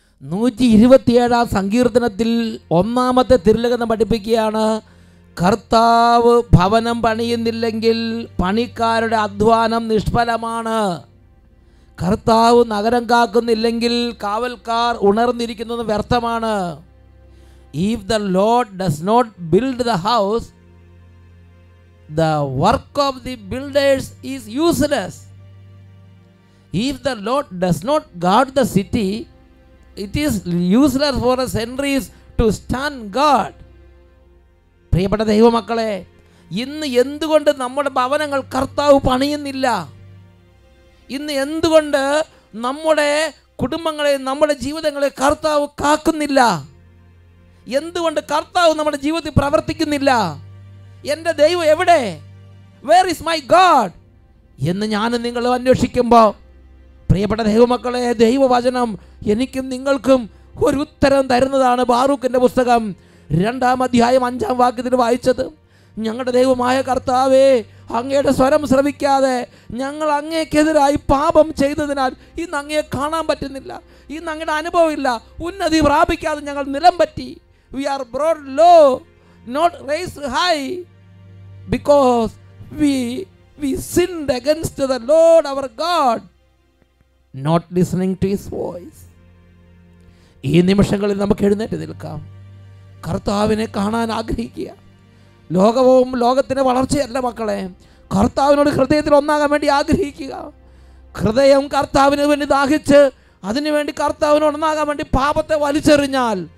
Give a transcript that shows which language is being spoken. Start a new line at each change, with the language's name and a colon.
Malayalam: 127 സങ്കീർത്തനത്തിൽ 1-ാമത്തെ തിരുലേഖനം പഠിപ്പിക്കുകയാണ്, കർത്താവ് ഭവനം പണിയുന്നില്ലെങ്കിൽ പണിക്കാരുടെ അധ്വാനം നിഷ്ഫലമാണ്. കർത്താവ് നഗരം കാക്കുന്നില്ലെങ്കിൽ കാവൽക്കാർ ഉണർന്നിരിക്കുന്നത് വ്യർത്ഥമാണ്.
English: If the Lord does not build the house, the work of the builders is useless. If the Lord does not guard the city, it is useless for the sentries to stand guard.
Malayalam: പ്രിയപ്പെട്ട ദൈവമക്കളെ, ഇന്ന് എന്തുകൊണ്ട് നമ്മുടെ ഭവനങ്ങൾ കർത്താവ് പണിയുന്നില്ല? ഇന്ന് എന്തുകൊണ്ട് നമ്മുടെ കുടുംബങ്ങളെ, നമ്മുടെ ജീവിതങ്ങളെ കർത്താവ് കാക്കുന്നില്ല? എന്തുകൊണ്ട് കർത്താവ് നമ്മുടെ ജീവിതത്തിൽ പ്രവർത്തിക്കുന്നില്ല? എൻ്റെ ദൈവം എവിടെ?
English: where is my God
Malayalam: എന്ന് ഞാനും നിങ്ങളും അന്വേഷിക്കുമ്പോൾ, പ്രിയപ്പെട്ട ദൈവമക്കളെ, ദൈവവചനം എനിക്കും നിങ്ങൾക്കും ഒരു ഉത്തരം തരുന്നതാണ്. ബാറൂക്കിൻ്റെ പുസ്തകം 2-ാം അധ്യായം 5-ാം വാക്യത്തിൽ വായിച്ചത്, ഞങ്ങളുടെ ദൈവമായ കർത്താവേ, അങ്ങയുടെ സ്വരം ശ്രവിക്കാതെ ഞങ്ങൾ അങ്ങേക്കെതിരായി പാപം ചെയ്തതിനാൽ ഇന്ന് അങ്ങയെ കാണാൻ പറ്റുന്നില്ല, ഇന്ന് അങ്ങയുടെ അനുഭവമില്ല, ഉന്നതി പ്രാപിക്കാതെ ഞങ്ങൾ നിലം പറ്റി.
English: We are brought low, not raised high, because we sinned against the Lord our God, not listening to his voice.
Malayalam: ഈ നിമിഷങ്ങളിൽ നമുക്ക് എഴുന്നേറ്റ് നിൽക്കാം. കർത്താവിനെ കാണാൻ ആഗ്രഹിക്കുക. ലോകവും ലോകത്തിൻ്റെ വളർച്ചയല്ല മക്കളെ, കർത്താവിനോട് ഹൃദയത്തിൽ ഒന്നാകാൻ വേണ്ടി ആഗ്രഹിക്കുക. ഹൃദയം കർത്താവിന് വേണ്ടി ദാഹിച്ച് അതിനുവേണ്ടി കർത്താവിനോട് ഒന്നാകാൻ വേണ്ടി പാപത്തെ വലിച്ചെറിഞ്ഞാൽ